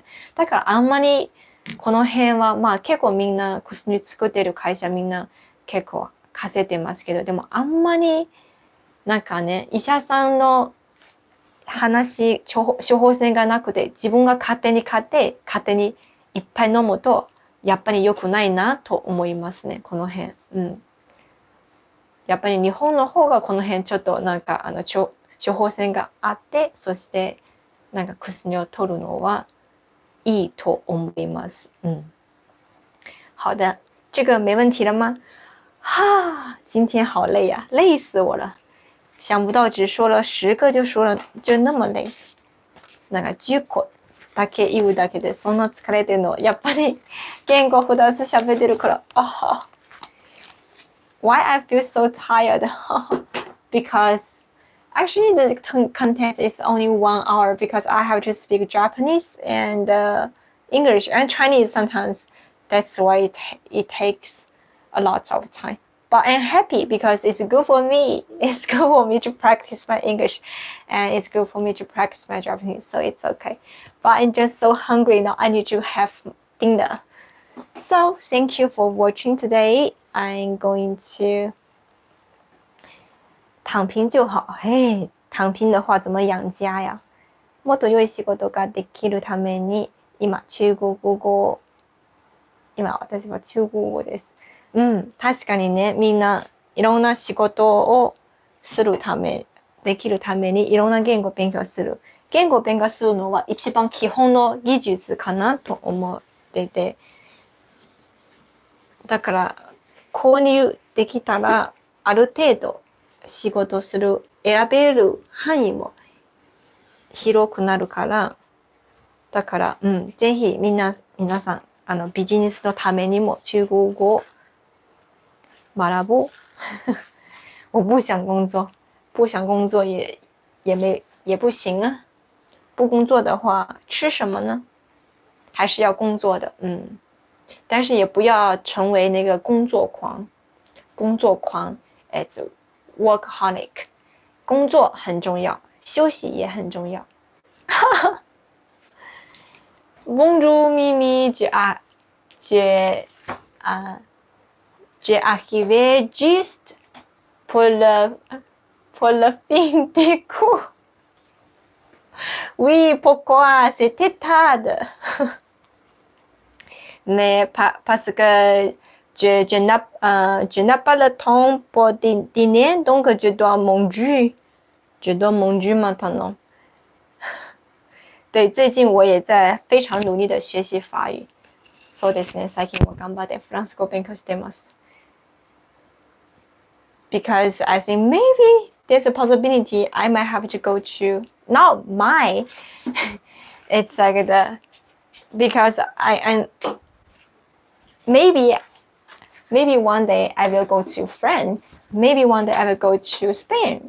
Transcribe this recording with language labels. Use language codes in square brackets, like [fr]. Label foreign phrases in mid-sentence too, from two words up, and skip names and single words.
[ja] だからあんまりこの辺はまあ結構みんな薬作ってる会社みんな結構稼いでますけど、でもあんまりなんかね、医者さんの処方箋がなくて自分が勝手に買って勝手にいっぱい飲むとやっぱり良くないなと思いますね、この辺。やっぱり日本の方がこの辺ちょっとなんか処方箋があって、そしてなんか薬を取るのはいいと思います。 [zh] 好的，这个没问题了吗？今天好累呀，累死我了。想不到只说了10個就那么累。 [ja] なんか10個だけ言うだけでそんな疲れてるの、やっぱり言語2つ喋ってるから、 [en] Why I feel so tired? Because actually the content is only 1 hour because I have to speak Japanese and English and Chinese sometimes. That's why it takes a lot of time. But I'm happy because it's good for me. It's good for me to practice my English and it's good for me to practice my Japanese, so it's okay. But I'm just so hungry now. I need to have dinner. So thank you for watching today. I'm going to [zh] 躺平就好。嘿，躺平的話怎麼養家呀？ [ja] もっと良い仕事ができるために今私は中国語です。確かにね、みんないろんな仕事をできるためにいろんな言語を勉強する。言語を勉強するのは一番基本の技術かなと思ってて、だから購入できたらある程度仕事する選べる範囲も広くなるから、だからぜひ皆さんビジネスのためにも中国語を学ぼう。 [zh] 我不想工作，不想工作也不行啊。不工作的话，吃什么呢？还是要工作的，但是也不要成为那个工作狂。 [en] it's workaholic。 [zh] 工作很重要，休息也很重要。 [fr] Bonjour Mimi, j'ai arrivé juste pour la fin des cours. Oui, pourquoi? C'était tard. Mais parce que je n'ai pas le temps pour dîner, donc je dois manger. Je dois manger maintenant. [zh] 对，最近我也在非常努力的学習法語。 [ja] そうですね、最近も頑張ってフランス語を勉強しています。 [en] Because I think maybe there's a possibility I might have to go to, not my, it's like because maybe one day I will go to France, maybe one day I will go to Spain.